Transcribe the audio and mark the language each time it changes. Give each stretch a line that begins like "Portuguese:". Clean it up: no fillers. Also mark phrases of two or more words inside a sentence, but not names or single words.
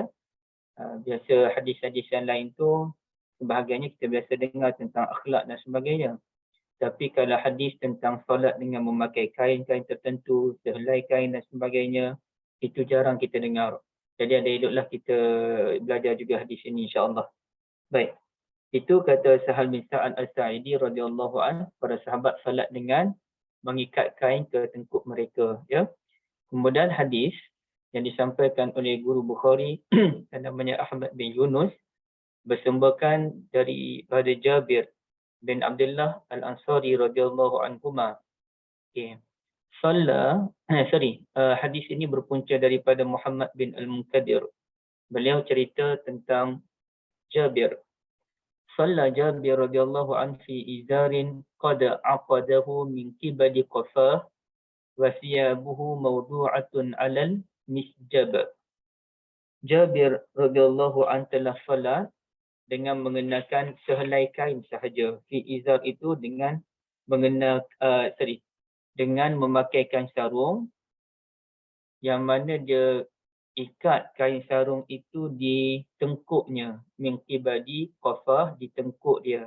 Malay: Biasa hadis-hadis yang lain tu sebahagiannya kita biasa dengar tentang akhlak dan sebagainya. Tapi kalau hadis tentang solat dengan memakai kain-kain tertentu, sehelai kain dan sebagainya, itu jarang kita dengar. Jadi ada eloklah kita belajar juga hadis ini
Arabic: إن شاء الله.
Malay: Baik. Itu kata Sahal bin Sa'ad Al-Sa'idi
Arabic: رضي الله عنه,
Malay: para sahabat salat dengan mengikat kain ke tengkuk mereka, ya. Kemudian hadis yang disampaikan oleh guru Bukhari yang namanya Ahmad bin Yunus bersumberkan daripada Jabir bin Abdullah Al-Ansari
Arabic: رضي الله عنهما.
Malay: Okey. Hadis ini berpunca daripada Muhammad bin Al-Munkadir. Beliau cerita tentang Jabir.
Arabic: صلى جابر رضي الله عنه في إزار قد عقده من قبل قفاه وثيابه موضوعة على المشجب.
Malay: Jabir
Arabic: رضي الله عنه
Malay: telah salat dengan mengenakan sehelai kain sahaja.
Arabic: في إزار
Malay: itu dengan dengan memakaikan sarung, yang mana dia ikat kain sarung itu di tengkuknya,
Arabic: من قبل قفاه,
Malay: di tengkuk dia.